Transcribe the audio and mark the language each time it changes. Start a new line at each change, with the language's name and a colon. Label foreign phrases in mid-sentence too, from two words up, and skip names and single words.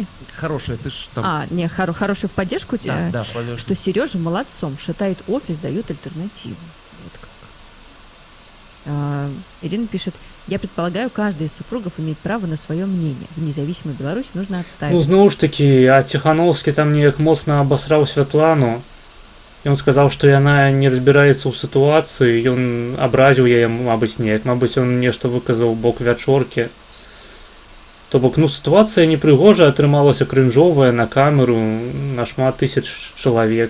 Russian: Хорошие, ты ж там... Хорошие в поддержку тебя, да, что Сережа молодцом, шатает офис, дает альтернативу. Вот как. Ирина пишет, я предполагаю, каждый из супругов имеет право на свое мнение. В независимой Беларуси нужно Ну, отстаивать.
Belarusian: зноў ж такі, а Ціхановскі там неяк моцна абасраў Святлану. Ён сказаў, што яна не разбіраецца ў сітуацыі, ён абразіў яе, мабыць, неяк. Мабыць, ён нешта выказаў у бок вячоркі. То бок, ну, сітуацыя непрыгожая, атрымалася крынжовая на камеру на шмат тысяч чалавек.